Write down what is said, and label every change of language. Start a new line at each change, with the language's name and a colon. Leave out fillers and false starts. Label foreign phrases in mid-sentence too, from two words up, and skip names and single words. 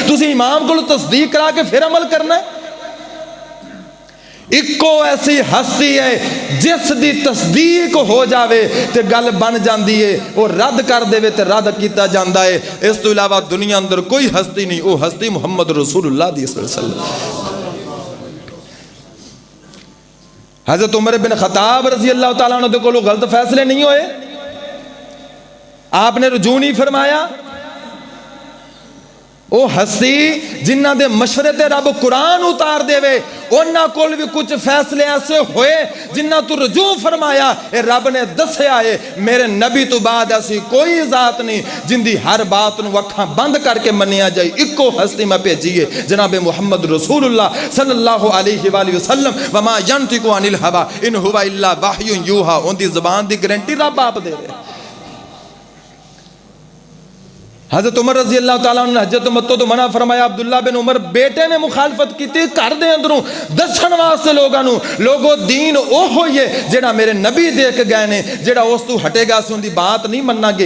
Punjabi: تسیں امام کو تصدیق کرا کے فیر عمل کرنا ہے؟ اکو ایسی ہستی ہے جس دی تصدیق ہو جاوے تو گل بن جاتی ہے، او رد کر دیوے تو رد کیا جاتا ہے. اس توں علاوہ دنیا اندر کوئی ہستی نہیں، او ہستی محمد رسول اللہ دی صلی اللہ. حضرت عمر بن خطاب
Arabic: رضي الله تعالى عنه
Punjabi: دے کولوں غلط فیصلے نہیں ہوئے، آپ نے رجوع نہیں فرمایا. او ہستی جنہاں دے مشورے تے رب قرآن اتار دیوے، انہاں کول بھی کچھ فیصلے ایسے ہوئے جنہاں توں رجوع فرمایا اے رب نے دسیا ہے میرے نبی توں بعد ایسی کوئی ذات نہیں جندی ہر بات نوں اکھاں بند کر کے منیا جائے. اکو ہستی میں بھیجی ہے جناب محمد رسول اللہ
Arabic: صلى الله عليه وسلم. وما ينطق عن الهوى إن هو إلا وحي يوحى.
Punjabi: ان کی زبان کی گارنٹی رب آپ دے رہے۔ حضرت عمر
Arabic: رضي الله تعالى
Punjabi: نے حجت متو تو منع فرمایا. عبداللہ بن عمر بیٹے نے مخالفت کی گھر دے اندروں دسن واسطے لوگوں دین اوہو ہی ہے جیڑا میرے نبی دیکھ گئے نے، جیڑا اس توں ہٹے گا اسیں انکی بات نہیں منانگے.